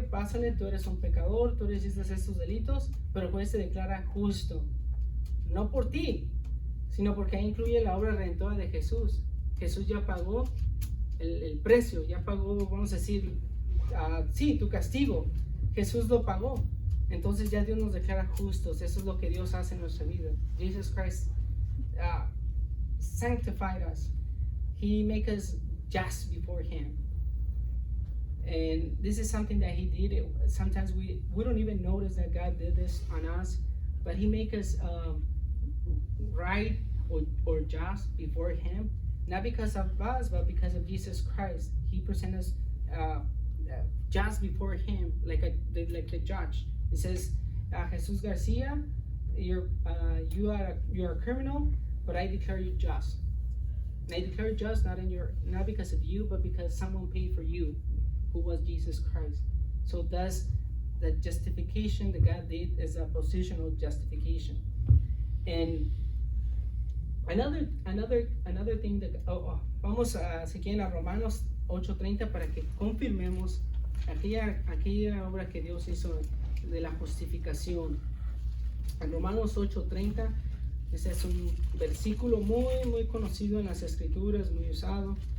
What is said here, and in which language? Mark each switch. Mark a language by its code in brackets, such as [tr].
[es] Pásale, tú eres un pecador, tú hiciste estos delitos, pero el juez te declara justo, no por ti, sino porque ahí incluye la obra redentora de Jesús. Jesús ya pagó el precio, ya pagó, vamos a decir, tu castigo. Jesús lo pagó. Entonces ya Dios nos declara justos. Eso es lo que Dios hace en nuestra vida. [en] Jesus Christ sanctified us. He made us just before Him. And this is something that He did. Sometimes we don't even notice that God did this on us, but He made us right or just before Him, not because of us, but because of Jesus Christ. He presented us just before Him, like the judge. It says, Jesus Garcia, you are a criminal, but I declare you just. And I declare you just not because of you, but because someone paid for you, who was Jesus Christ. So that's the justification that God did is a positional justification. And another thing that [es] vamos a seguir a Romanos 8:30 para que confirmemos aquella obra que Dios hizo de la justificación. En Romanos 8:30, ese es un versículo muy conocido en las escrituras, muy usado.